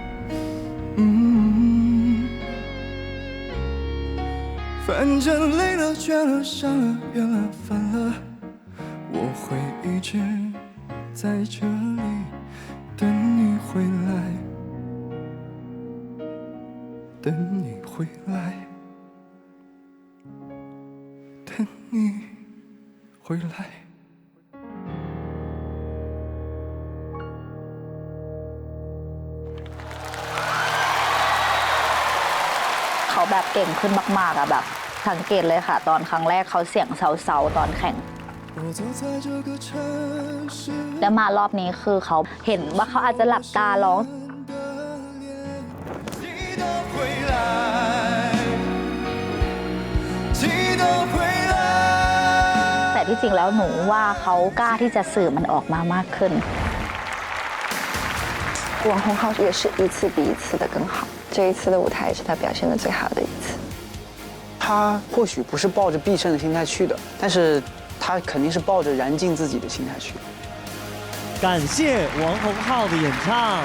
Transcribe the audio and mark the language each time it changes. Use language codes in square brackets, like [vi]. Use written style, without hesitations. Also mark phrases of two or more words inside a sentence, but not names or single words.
[zh] 反正累了、倦了、伤了、怨了、烦了，我会一直在这里等你回来，等你回来，等你回来。 [th] เขาแบบเก่งขึ้นมากๆอะแบบสังเกตเลยค่ะตอนครั้งแรกเขาเสียงเซาๆตอนแข่ง แล้วมารอบนี้คือเขาเห็นว่าเขาอาจจะหลับตาร้องแต่ที่จริงแล้วหนูว่าเขากล้าที่จะสื่อมันออกมามากขึ้น [zh] 网红号也是一次比一次的更好，这一次的舞台也是他表现的最好的一次。他或许不是抱着必胜的心态去的，但是他肯定是抱着燃尽自己的心态去的。感谢王洪浩的演唱。